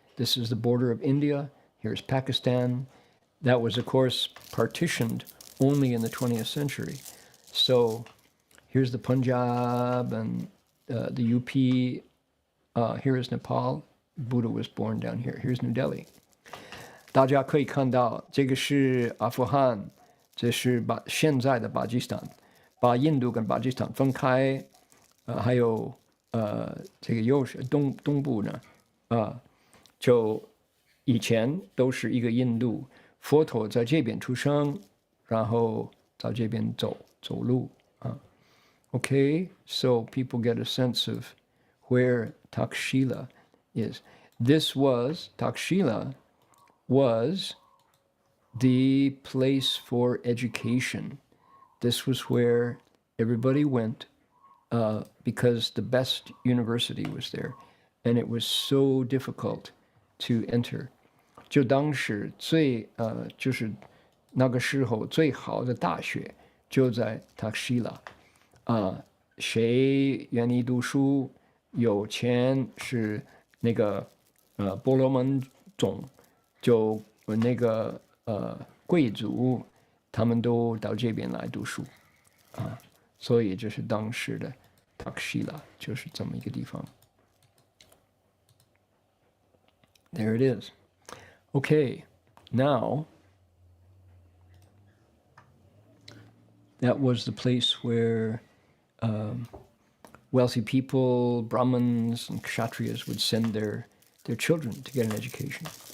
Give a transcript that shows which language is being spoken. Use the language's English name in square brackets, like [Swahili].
[English] This is the border of India. Here's Pakistan. That was, of course, partitioned only in the 20th century. So Here's the Punjab and the UP. Here is Nepal. Buddha was born down here. Here's New Delhi. [Chinese] 大家可以看到，这个是阿富汗，这是现在的巴基斯坦，把印度跟巴基斯坦分开。还有这个右是东部呢，就以前都是一个印度，佛陀在这边出生，然后在这边走路啊。 [English] Okay, so people get a sense of where Takshila is. Takshila was the place for education. This was where everybody went because the best university was there, and it was so difficult to enter. [Chinese] 就当时就是那个时候最好的大学就在 Takshila。谁愿意读书，有钱是那个婆罗门种，就那个贵族，他们都到这边来读书所以这是当时的 Takshila， 就是这么一个地方。 [English] There it is. Okay, now that was the place where wealthy people, Brahmins and Kshatriyas would send their children to get an education.